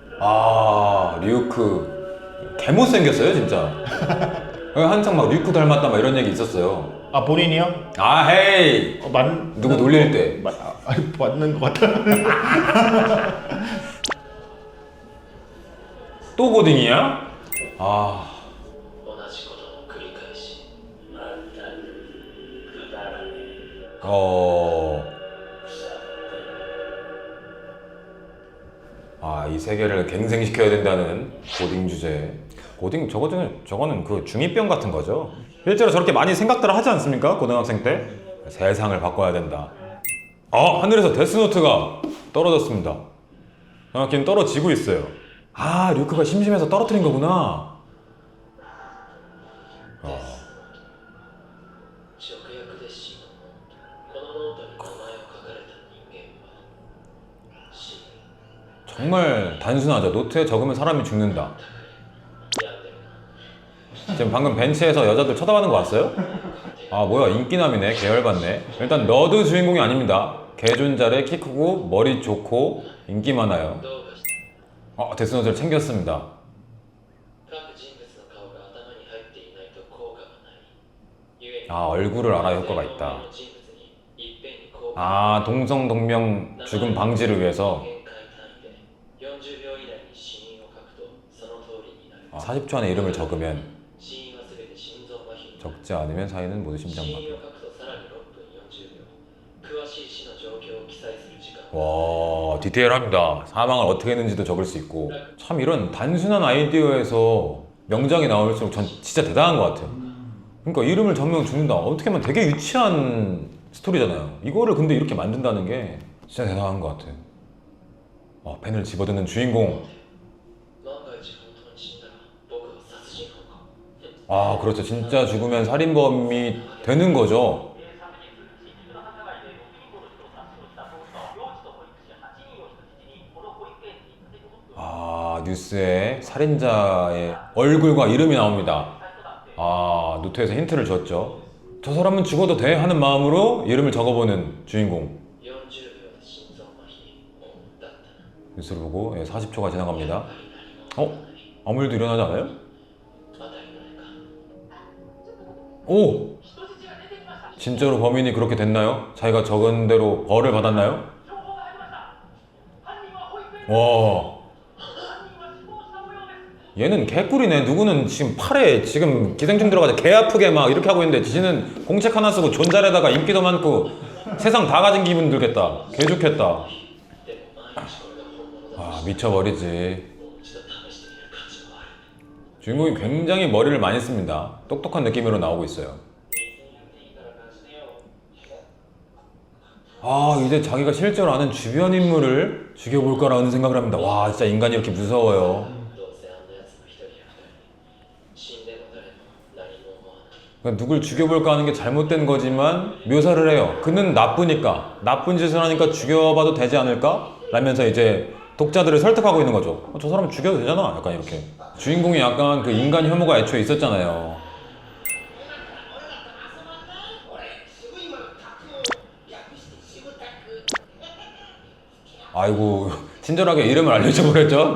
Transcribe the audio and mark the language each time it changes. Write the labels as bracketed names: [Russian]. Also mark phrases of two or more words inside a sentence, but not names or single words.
[Korean] 류크 개못생겼어요 진짜. 한창 막 류크 닮았다 막 이런 얘기 있었어요. 본인이요? 헤이! 누구 놀릴 때. 맞는 것 같아. 또 고딩이야? [Japanese] 同じことの繰り返しまったくくだらねえ [Korean] 이 세계를 갱생시켜야 된다는 고딩 주제. 고딩 저거는 그 중2병 같은 거죠. 실제로 저렇게 많이 생각들을 하지 않습니까? 고등학생 때 세상을 바꿔야 된다. 하늘에서 데스노트가 떨어졌습니다. 정확히는 떨어지고 있어요. 류크가 심심해서 떨어뜨린 거구나. [Japanese] 直訳で死のこのノートに名前を書かれた人間は死 [Korean] 정말 단순하죠. 노트에 적으면 사람이 죽는다. 지금 방금 벤치에서 여자들 쳐다보는 거 봤어요? 아 뭐야 인기남이네. 계열받네. 일단 너드 주인공이 아닙니다. 개존잘에 키 크고 머리 좋고 인기 많아요. 데스노트를 챙겼습니다. [Japanese] 各人物の顔が頭に入っていないと効果がない。故に [Korean] 아 얼굴을 알아야 효과가 있다. [Japanese] 人物にいっぺんに効果 [Korean] 아 동성동명 죽음 방지를 위해서 [Japanese] 限界単位で40秒以内に死因を書くとその通りになる。 [Korean] 40초 안에 이름을 적으면 [Japanese] 死因はすべて心臓麻痺になる。 [Korean] 적지 않으면 사인은 모두 [Japanese] 死 [Korean] 심장마비. [Japanese] 因を書くとさらに6分40秒。詳しい死の状況を記載する時間。 [Korean] 와 디테일합니다. 사망을 어떻게 했는지도 적을 수 있고 참 이런 단순한 아이디어에서 명작이 나올수록 전 진짜 대단한 것 같아요. 그러니까 이름을 적으면 죽는다. 어떻게 보면 되게 유치한 스토리잖아요. 이거를 근데 이렇게 만든다는 게 진짜 대단한 것 같아요. 펜을 집어드는 주인공. [Japanese] 万が一本当に死んだら僕は殺人犯か。 [Korean] 아 그렇죠. 진짜 죽으면 살인범이 되는 거죠. 아 뉴스에 살인자의 얼굴과 이름이 나옵니다. 아 노트에서 힌트를 줬죠. 저 사람은 죽어도 돼 하는 마음으로 이름을 적어보는 주인공. [Japanese] 40 秒で心臓麻痺だったな。 [Korean] 뉴스를 보고 40초가 지나갑니다. 아무 일도 일어나지 않아요? [Japanese] 当たり前か。 [Korean] 오! 진짜로 범인이 그렇게 됐나요? 자기가 적은 대로 벌을 받았나요? 와 얘는 개꿀이네. 누구는 지금 팔에 지금 기생충 들어가서 개 아프게 막 이렇게 하고 있는데 지는 공책 하나 쓰고 존잘에다가 인기도 많고 세상 다 가진 기분 들겠다. 개 좋겠다. 아 미쳐버리지. [Japanese] もう一度試してみる価値もある。 [Korean] 주인공이 굉장히 머리를 많이 씁니다. 똑똑한 느낌으로 나오고 있어요. 아 이제 자기가 실제로 아는 주변 인물을 죽여볼까라는 생각을 합니다. 와 진짜 인간이 이렇게 무서워요. [Japanese] どうせあんな奴の一人や二人。死んでも誰も何も思わない。 [Korean] 그러니까 누굴 죽여볼까 하는 게 잘못된 거지만 묘사를 해요. 그는 나쁘니까 나쁜 짓을 하니까 죽여봐도 되지 않을까? 라면서 이제 독자들을 설득하고 있는 거죠. 저 사람 죽여도 되잖아. 약간 이렇게. 주인공이 약간 그 인간 혐오가 애초에 있었잖아요. 아이고 친절하게 이름을 알려줘 버렸죠.